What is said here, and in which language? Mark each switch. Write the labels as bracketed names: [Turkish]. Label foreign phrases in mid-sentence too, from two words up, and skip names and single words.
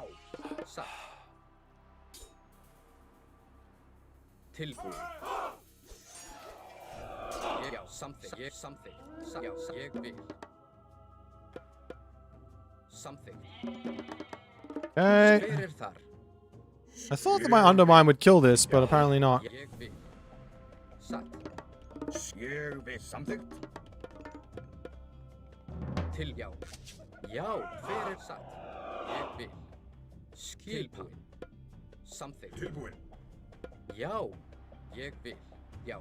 [Icelandic] Satt. Tilbúin. Já, samþykkt. Ég samþykkt. Satt. Já, ég vil. Samþykkt. Okay. Hver er þar? [English] I thought that my undermine would kill this, but apparently not. [Icelandic] Ég vil. Satt. Ég vil, samþykkt. Til, já. Já, hver er satt? Ég vil. Skipan. Samþykkt. Tilbúin, Já, ég vil. Já.